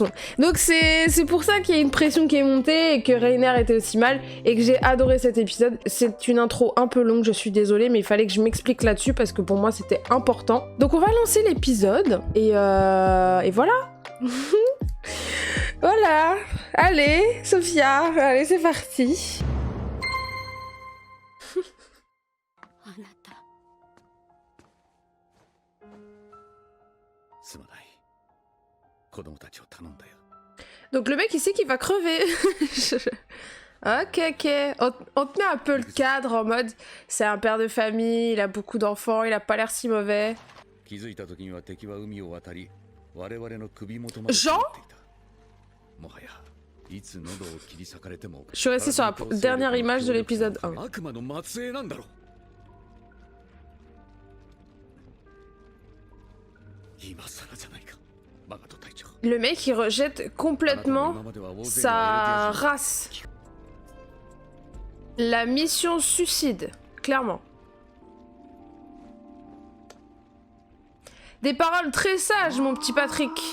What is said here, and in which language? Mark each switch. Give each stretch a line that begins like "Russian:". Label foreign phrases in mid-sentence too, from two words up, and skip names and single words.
French: Donc c'est pour ça qu'il y a une pression qui est montée et que Reiner était aussi mal et que j'ai adoré cet épisode. C'est une intro un peu longue, je suis désolée, mais il fallait que je m'explique là-dessus parce que pour moi c'était important. Donc on va lancer l'épisode et voilà. Voilà. Allez, Sophia, allez c'est parti.
Japanese: すまない。子供たちを頼んだよ。
French: Donc le mec il sait qu'il va crever. Ok. On te met un peu le cadre en mode c'est un père de famille, il a beaucoup d'enfants, il a pas l'air si mauvais.
Japanese: 気づいた時には敵は海を渡り、我々の首元まで
French: Jean?
Japanese: 来ていた。もはやいつ喉を切り裂かれても。
French: Je suis restée sur la dernière image de l'épisode 1.
Japanese: 悪魔の末裔なんだろう。今更じゃないか。
French: Le mec il rejette complètement sa race. La mission suicide, clairement. Des paroles très sages, mon petit Patrick.